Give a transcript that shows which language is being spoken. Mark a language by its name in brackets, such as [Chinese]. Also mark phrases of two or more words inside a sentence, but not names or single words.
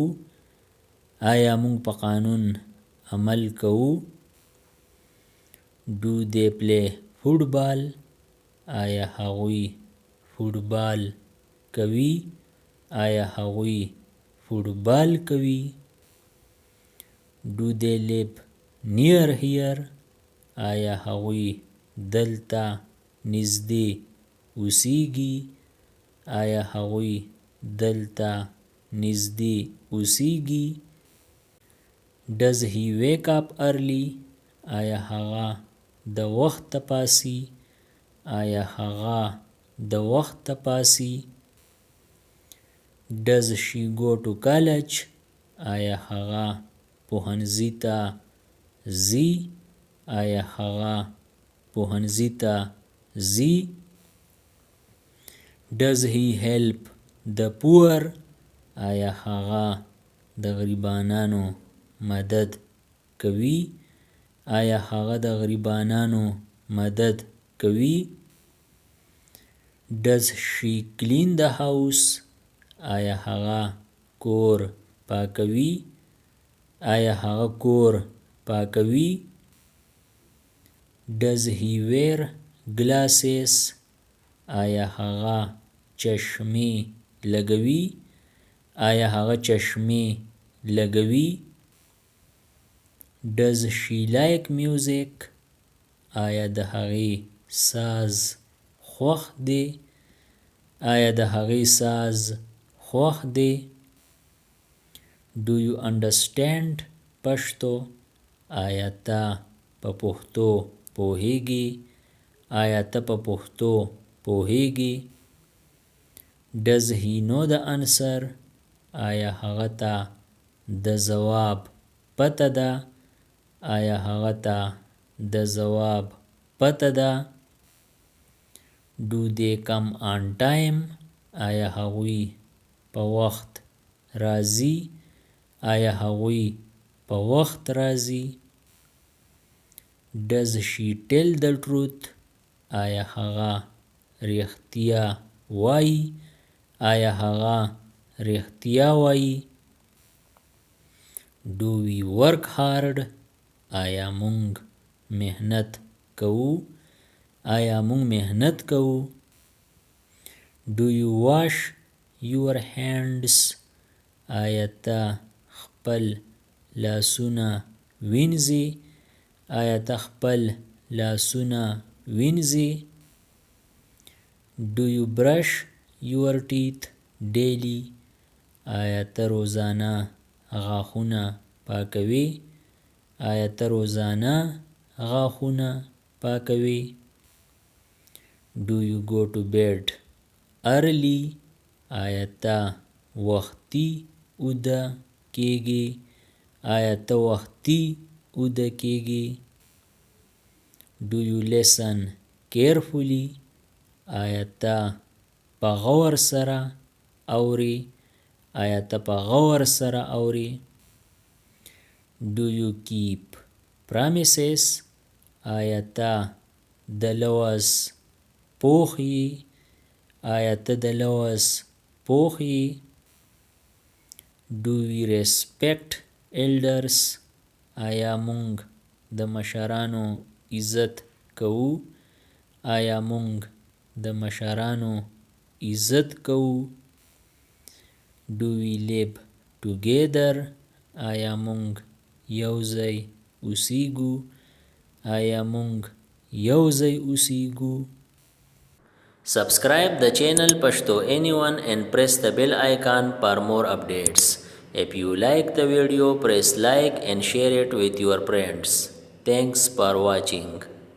[Pashto] آیا مونږ په قانون عمل کوو؟ [English] Do they play football? [Pashto] آیا هغوی فوټبال کوي؟ آیا هغوی فوټبال کوي؟ [English] Do they live near here? [Pashto] آیا هغوی دلته نږدې اوسیږي؟ آیا هغوی دلته نږدې اوسیږي؟ [English] Does he wake up early? [Pashto] آیا هغه د وخته پاڅي؟ آیا هغه د وخته پاڅي؟ [English] Does she go to college? [Pashto] آیا هغه پوهنځي ته ځي؟ آیا هغه پوهنځي ته ځي؟ [English] Does he help the poor? [Pashto] آیا هغه د غریبانو مدد کوي؟ آیا هغه د غریبانو مدد کوي؟ [English] Does she clean the house? [Pashto] آیا هغه کور پاکوي؟ آیا هغه کور پاکوي؟ [English] Does he wear glasses? [Pashto] آیا هغه چشمې لګوي؟ آیا هغه چشمې لګوي؟ [English] Does she like music? [Pashto] آیا د هغې ساز خوښ دی؟ آیا د هغې ساز خوښ دی؟ [English] Do you understand پښتو؟ [Pashto] آیا ته په پښتو پوهیږي؟ آیا ته په پښتو پوهیږي؟ [English] Does he know the answer? [Pashto] آیا هغه ته د ځواب پته ده؟ آیا هغه ته د ځواب پته ده؟ [English] Do they come on time? [Pashto] آیا هغوی په وخت راځي؟ آیا هغوی په وخت راځي؟ [English] Does she tell the truth? [Pashto] آیا هغه رښتیا وایي؟ آیا هغه رښتیا وایي؟ [English] Do we work hard? [Pashto] آیا موږ محنت کوو؟ آیا موږ محنت کوو؟ [English] Do you wash your hands? [Pashto] آیا ته خپل لاسونه وینځې؟ آیا ته خپل لاسونه وینځې؟ [English] Do you brush your teeth daily? [Pashto] آیا ته روزانه غاښونه پاکوي؟ آیا ته روزانه غاښونه پاکوي؟ [English] Do you go to bed early? [Pashto] آیا ته وختي ویده کیږي؟ آیا ته وختي ویده کیږي؟ [English] Do you listen carefully? [Pashto] آیا ته په غور سره اوري؟ آیا ته په غور سره اوري؟ [English] Do you keep promises? [Pashto] آیا ته د لوز پوخ یې؟ آیا ته د لوز پوخ یې؟ [English] Do we respect elders? [Pashto] آیا موږ د مشرانو عزت کوو؟ آیا موږ د مشرانو عزت کوو؟ [English] Do we live together? [Pashto] آیا موږ یوځای اوسیږو؟ آیا موږ یوځای اوسیږو؟ [English] Subscribe the channel Pashto Anyone and press the bell icon for more updates. If you like the video, press like and share it with your friends. Thanks for watching.